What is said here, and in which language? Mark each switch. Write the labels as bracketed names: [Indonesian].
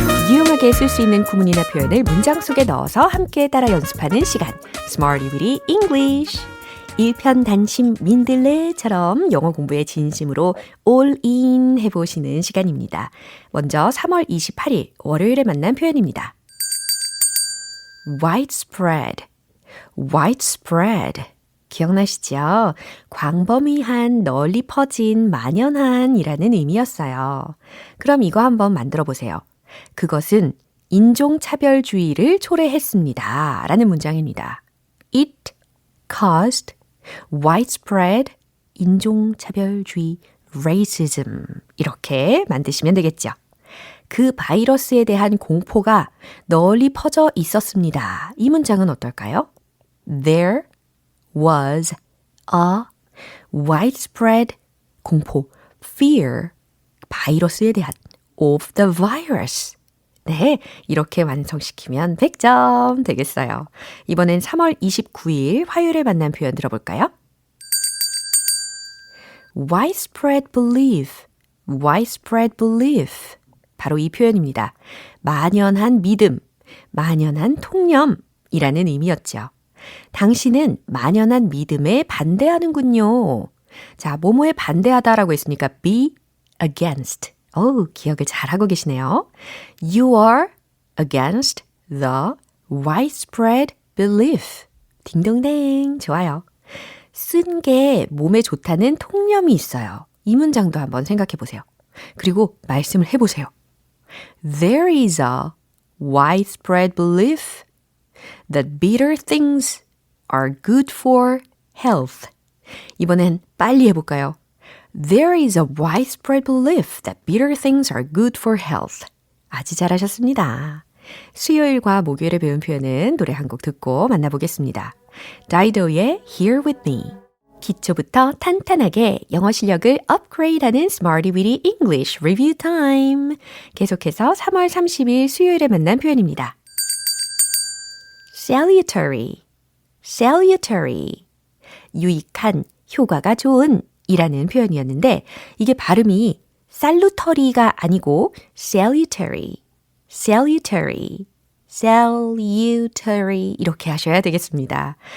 [Korean] 유용하게 쓸 수 있는 구문이나 표현을 문장 속에 넣어서 함께 따라 연습하는 시간 Smarty Weedy English. 일편단심 민들레처럼 영어 공부에 진심으로 all-in 해보시는 시간입니다. 먼저 3월 28일 월요일에 만난 표현입니다. [English] widespread, widespread. [Korean] 기억나시죠? 광범위한, 널리 퍼진, 만연한 이라는 의미였어요. 그럼 이거 한번 만들어 보세요. 그것은 인종차별주의를 초래했습니다. 라는 문장입니다. [English] It caused widespread [Korean] 인종차별주의 [English] racism. [Korean] 이렇게 만드시면 되겠죠. 그 바이러스에 대한 공포가 널리 퍼져 있었습니다. 이 문장은 어떨까요? [English] There was a widespread [Korean] 공포, [English] fear, [Korean] 바이러스에 대한 [English] of the virus. [Korean] 네, 이렇게 완성시키면 100점 되겠어요. 이번엔 3월 29일 화요일에 만난 표현 들어볼까요? [English] widespread belief, widespread belief. [Korean] 바로 이 표현입니다. 만연한 믿음, 만연한 통념이라는 의미였죠. 당신은 만연한 믿음에 반대하는군요. 자, 뭐뭐에 반대하다라고 했으니까 be against. 기억을 잘하고 계시네요. [English] You are against the widespread belief. [Korean] 딩동댕, 좋아요. 쓴 게 몸에 좋다는 통념이 있어요. 이 문장도 한번 생각해 보세요. 그리고 말씀을 해보세요. [English] There is a widespread belief that bitter things are good for health. [Korean] 이번엔 빨리 해볼까요? [English] There is a widespread belief that bitter things are good for health. [Korean] 아주 잘하셨습니다. 수요일과 목요일에 배운 표현은 노래 한 곡 듣고 만나보겠습니다. 다이도의 Here With Me. 기초부터 탄탄하게 영어 실력을 업그레이드하는 Smarty Weedy English Review Time. 계속해서 3월 30일 수요일에 만난 표현입니다. [English] Salutary, salutary. [Korean] 유익한, 효과가 좋은 이라는 표현이었는데 이게 발음이 salutary가 아니고 salutary, salutary, salutary 이렇게 하셔야 되겠습니다.